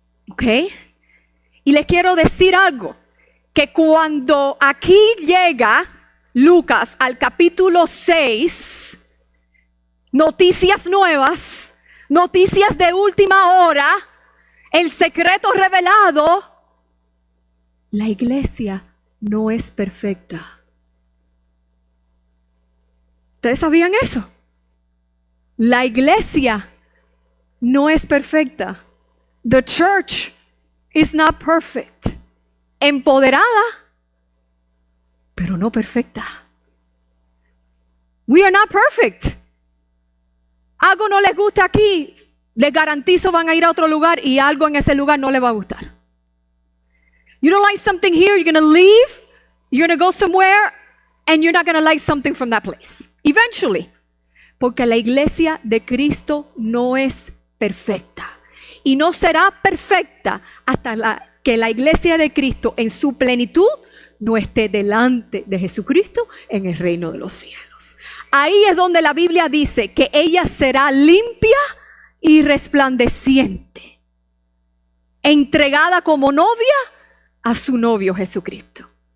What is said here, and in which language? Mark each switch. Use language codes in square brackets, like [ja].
[es] ¿Ok? Y les quiero decir algo, que cuando aquí llega Lucas al capítulo 6, noticias nuevas, noticias de última hora, el secreto revelado, la iglesia no es perfecta. ¿Ustedes sabían eso? La iglesia no es perfecta. [en] The church is not perfect. [es] Empoderada, pero no perfecta. [en] We are not perfect. [es] Algo no les gusta aquí, les garantizo van a ir a otro lugar y algo en ese lugar no les va a gustar. [en] You don't like something here, you're going to leave, you're going to go somewhere, and you're not going to like something from that place. Eventually. [es] Porque la iglesia de Cristo no es perfecta. Y no será perfecta hasta que la iglesia de Cristo en su plenitud no esté delante de Jesucristo en el reino de los cielos. Ahí es donde la Biblia dice que ella será limpia y resplandeciente, entregada como novia a su novio Jesucristo.